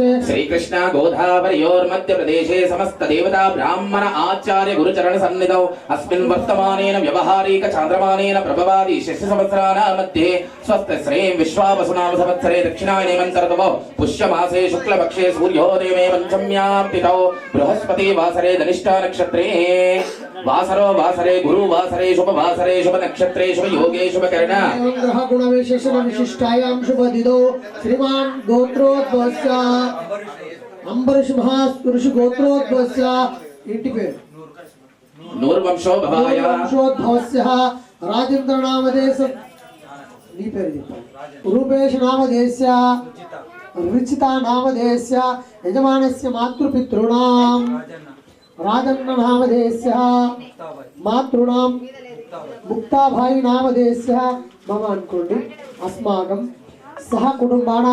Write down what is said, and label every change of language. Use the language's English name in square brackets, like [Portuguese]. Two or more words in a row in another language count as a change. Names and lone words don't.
[Sanskrit] श्रीकृष्ण गोदावरयोर्मध्य प्रदेशे समस्त देवता ब्राह्मण आचार्य गुरुचरण सन्निधौ अस्मिन् वर्तमानेन व्यवहारिक चान्द्रमानेन प्रभवादि षष्ठसंवत्सराणां मध्ये स्वस्त श्रेयं विश्वावसुनाम संवत्सरे दक्षिणायने मन्तर्तवो पुष्यमासे शुक्लपक्षे सूर्योदये पञ्चम्यां तिथौ बृहस्पति वासरे धनिष्ठा नक्षत्रे वासरो वासरे गुरु वासरे शुभ वासरे शुभ नक्षत्रे शुभ योगे शुभ करण ग्रह गुण विशेषण विशिष्टायां शुभ दिदो श्रीमान गोत्रोद्भवस्य अंबरीष महापुरुष गोत्रोद्भवस्य [Telugu] ఇంటి పేరు [Sanskrit] नूर्वंशो भवाय वंशोद्भवस्य राजेंद्र नामधेयस्य [Telugu] నీ పేరు చెప్పండి [Sanskrit] रूपेश नामधेयस्य रुचिता नामधेयस्य यजमानस्य मातृपितॄणां राजन्न नामधेयस्य मातॄणां मुक्ताभाई नामधेयस्य मम अनुकोंडि अस्माकं सह कुटुंबानां